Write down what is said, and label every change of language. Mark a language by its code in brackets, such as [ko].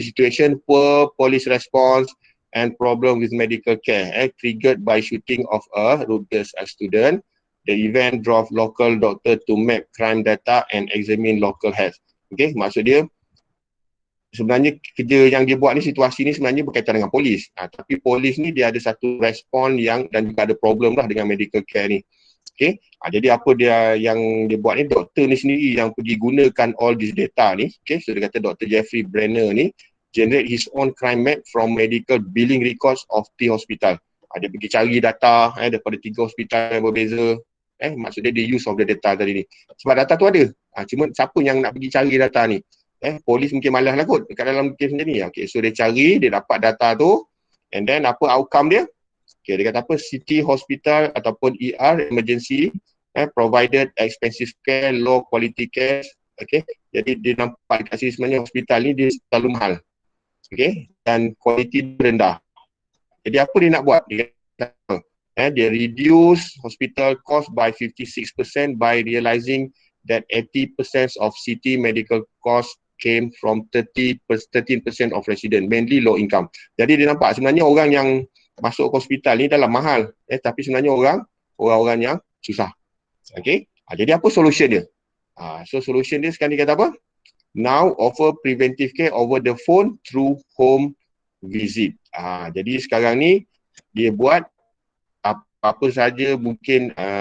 [en] Situation poor police response and problem with medical care triggered by shooting of a Rutgers student. The event drove local doctor to map crime data and examine local health. [ms] Okey, maksud dia sebenarnya kerja yang dia buat ni, situasi ni sebenarnya berkaitan dengan polis. Tapi polis ni dia ada satu respon yang dan juga ada problem lah dengan medical care ni. Okay. Jadi apa dia yang dia buat ni, doktor ni sendiri yang pergi gunakan [en] all this data [ms] ni. Okay. So dia kata Dr. [en] Jeffrey Brenner ni generate his own crime map from medical billing records of 3 hospital. [ms] Dia pergi cari data daripada 3 hospital yang berbeza. Maksudnya dia [en] use of the data [ms] tadi ni. Sebab data tu ada. Cuma siapa yang nak pergi cari data ni? Polis mungkin malas lah kot dekat dalam kes macam ni. Okay, so dia cari, dia dapat data tu, [en] and then [ms] apa outcome dia? Okay, dia kata apa? [en] City hospital ataupun ER emergency provided expensive care, low quality care. [ms] Okay, jadi dia nampak kat sini sebenarnya hospital ni dia terlalu mahal. Okay, dan quality rendah. Jadi apa dia nak buat? Dia kata, dia [en] reduce hospital cost by 56% by realizing that 80% of city medical cost came from 13% of resident, mainly low income. [ms] Jadi dia nampak sebenarnya orang yang masuk ke hospital ni dalam mahal, tapi sebenarnya orang-orang yang susah. Okay, jadi apa solution dia? So solution dia sekarang dia kata apa? [en] Now offer preventive care over the phone through home visit. [ms] Jadi sekarang ni dia buat apa saja mungkin